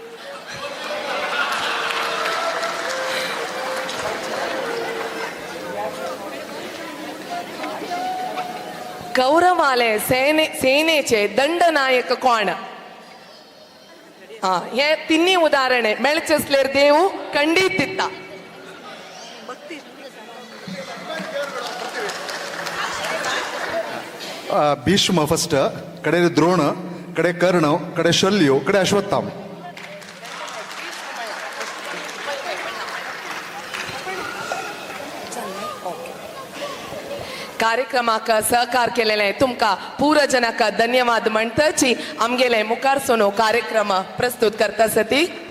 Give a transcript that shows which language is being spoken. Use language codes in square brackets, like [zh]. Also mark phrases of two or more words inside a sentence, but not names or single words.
[kok] कौरवाले सेनेचे दंडनायक कोण. हे तिन्ही उदाहरण मेळचेसले देव खंडीत दिता. [kn] ಭೀಷ್ಮ ಫಸ್ಟ್, ಕಡೆ ದ್ರೋಣ, ಕಡೆ ಕರ್ಣ, ಕಡೆ ಶಲ್ಯು, ಕಡೆ ಅಶ್ವತ್ಥಾಮ. [kok] कार्यक्रमाक सहकार केलेले तुमका पूरा जनाक धन्यवाद म्हणटाची आमगेले मुखार सोनो कार्यक्रम प्रस्तुत करता सती.